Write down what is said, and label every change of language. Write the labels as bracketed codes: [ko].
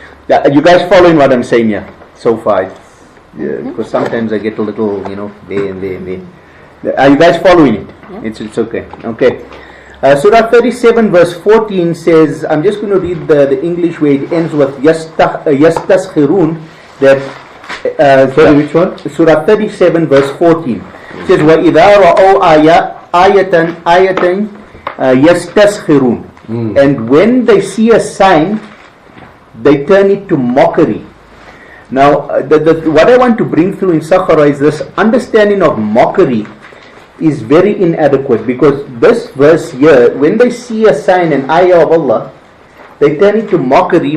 [en] You guys following what I'm saying here so far? Because sometimes I get a little, there and there and there. Are you guys following it? Yeah. It's okay. Okay. Surah 37 verse 14 says, I'm just going to read the English where it ends with Yastaskirun. That sorry, which one? Surah 37 verse 14. It says, [ar] وَإِذَا رَأَوْا آيَةً يَسْتَسْخِرُونَ. [en] And when they see a sign, they turn it to mockery. Now, what I want to bring through in Sakhara is this understanding of mockery is very inadequate, because this verse here, when they see a sign, an ayah of Allah, they turn it to mockery.